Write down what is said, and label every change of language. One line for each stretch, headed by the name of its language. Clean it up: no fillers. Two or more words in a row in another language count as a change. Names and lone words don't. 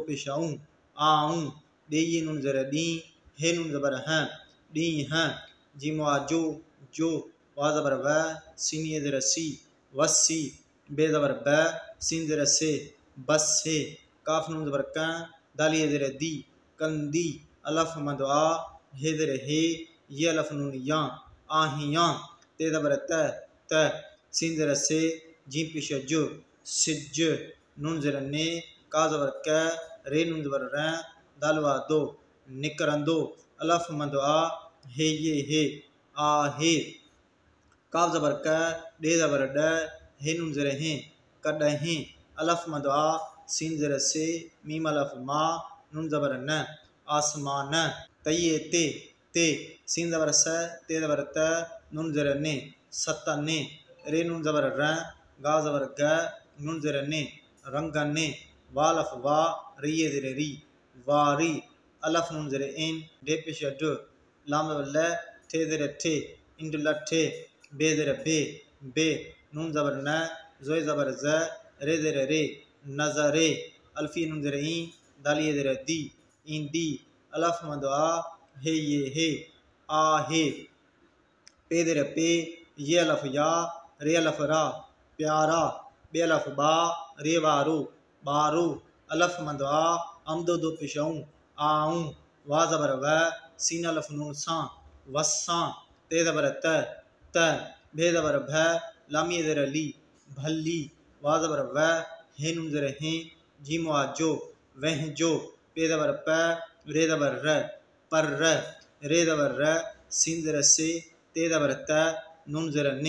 Sindhi: पिशाऊं आऊं दे ये नून ज़ेर दी हे नून ज़बर हैं दी हैं जिमवा जो वा ज़बर व सीनिए ज़ेर सी वसी बे ज़बर ब सीन ज़ेर से बस से काफ नून ज़बर क दालिए ज़ेर दी कंदी अलफ मदवा हे ज़ेर हे ये अलफ नून या आहियां ते ज़बर त सीन ज़ेर से जी पिश जो सिज नून ज़ेर ने का ज़बर क रे नून ज़बर र दालवा दो निकरंदो अलफ मदवा हे ये हे आ हे काफ ज़बर क डे ज़बर ड हे नून ज़ेर हे कॾहिं अलफ मदवा सीन ज़ेर से मीम अलफ मा नून ज़बर न आसमान तये ते सीन ज़बर स ते ज़बर त नून ज़ेर ने सतने रे नून ज़बर र गा ज़बर ग नून ज़ेर ने रंगने वालफ वा रिये ज़ेर री वारी अलफ नून ज़ेर इन डे पेश ड लाम ज़बर ल थे ज़ेर ठे इंड लठे बे ज़ेर बे नून ज़बर न ज़ोय ज़बर ज़ रे ज़ेर रे नज़रे अल्फी नून ज़ेर ई दालिये ज़ेर दी ईंदी अलफ मदवा हे ये हे आ हे पे ज़ेर पे ये अलफ या रे अलफ रा प्यारा बे अलफ बा रे वारो बारो अलफ मदवा अमदो दो पिशाऊं आऊं वा ज़बर व सीन अलफ नून सा वस्सा ते ज़बर त बे ज़बर भ लामिए ज़ेर ली भली वा ज़बर व हे नून ज़ेर हे जीमवा जो वह जो पे ज़बर प रे ज़बर र पर रे ज़बर र सीन ज़ेर से ते ज़बर त नून ज़ेर ने